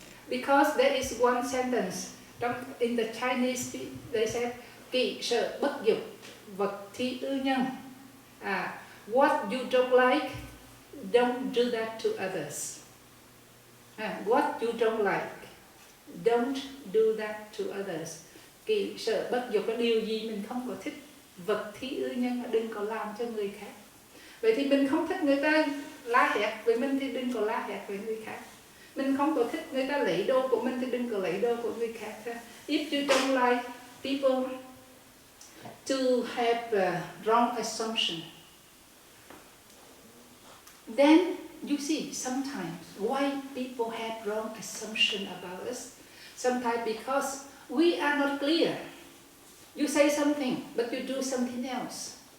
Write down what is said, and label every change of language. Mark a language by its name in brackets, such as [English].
[English] Because there is one sentence in the Chinese, they said, [Vietnamese] kỵ sợ bất dục, vật thi ư nhân. [English] What you don't like, don't do that to others. What you don't like, don't do that to others. [Vietnamese] Kỵ sợ bất dục là điều gì mình không có thích, vật thi ư nhân là đừng có làm cho người khác. Vậy thì mình không thích người ta la hét với mình thì đừng có la hét với người khác. Mình không có thích người ta lấy đồ của mình thì đừng có lấy đồ của người khác. [English] If you don't like people to have a wrong assumption, then you see sometimes why people have wrong assumption about us. Sometimes because we are not clear. You say something, but you do something else.